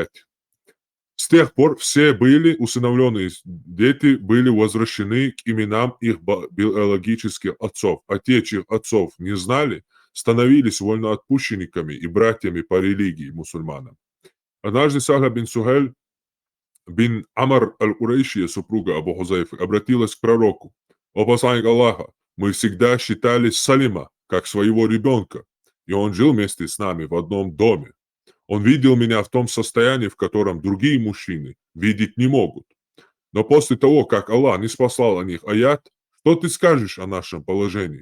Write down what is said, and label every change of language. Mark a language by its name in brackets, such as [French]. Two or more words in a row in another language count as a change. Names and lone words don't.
[Russian] С тех пор все были усыновленные дети, были возвращены к именам их биологических отцов, а те, чьих отцов не знали, становились вольноотпущенниками и братьями по религии мусульманам. Однажды Сахля бин Сухайль бин Амар аль-Курейшия, супруга Абу Хузайфы, обратилась к пророку: о посланник Аллаха, мы всегда считали Салима как своего ребенка, и он жил вместе с нами в одном доме. Он видел меня в том состоянии, в котором другие мужчины видеть не могут. Но после того, как Аллах не спаслал о них аят, что ты скажешь о нашем положении?